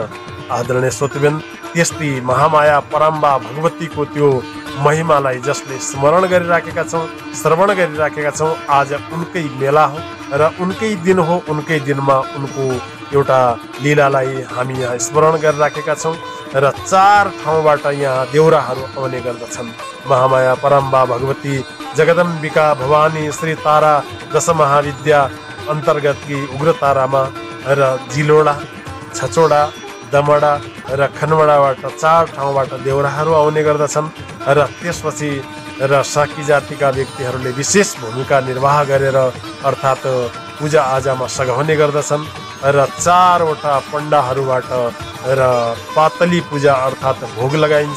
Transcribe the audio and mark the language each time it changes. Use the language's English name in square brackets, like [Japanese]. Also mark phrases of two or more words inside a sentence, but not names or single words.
[Nepali] आदरणीय श्रोतबिन, त्यस्तै महामाया परम्बा भगवतीको त्यो महिमालाई जसले स्मरण गरिराखेका छौँ, श्रवण गरिराखेका छौँ, आज उनकै मेला हो र उनकै दिन हो। उनकै दिनमा उनको एउटा लीलालाई हामी यहाँ स्मरण गरिराखेका छौँ र 4 ठाउँबाट यहाँ देउराहरू आउने गर्दछन्। महामाया परम्बा भगवती, जगदम्बिका भवानी, श्री तारा दश महाविद्या अन्तर्गतकी उग्रतारामा र जिलोडा, छचोडा, दमडा र खनवडाबाट 4 ठाउँबाट देउराहरू आउने गर्दछन् र त्यसपछि र साकी जातिका व्यक्तिहरूले विशेष भूमिका निर्वाह गरेर अर्थात् पूजा आजामा सघाउने गर्दछन् र 4 वटा पण्डाहरूबाट र पातली पूजा अर्थात् भोग लगाइन्छ।